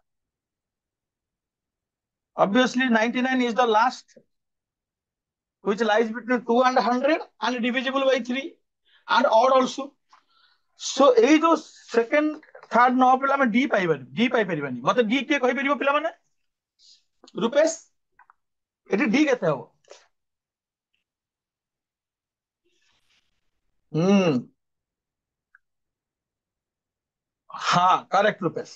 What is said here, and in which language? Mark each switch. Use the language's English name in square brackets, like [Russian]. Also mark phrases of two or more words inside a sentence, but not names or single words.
[English] Obviously 99 is the last which lies between 2 and 100 and divisible by 3 and odd also। [Odia] So ଏଇ ଯୋଉ [English] second third [Odia] ନ ପିଲା ଆମେ ଡି ପାଇବାନି, ଡି ପାଇପାରିବାନି। ମତେ ଡି କିଏ କହିପାରିବ ପିଲାମାନେ? ରୂପେଶ, ଏଠି ଡି କେତେ ହବ? ହଁ କରେକ୍ଟ ରୂପେଶ।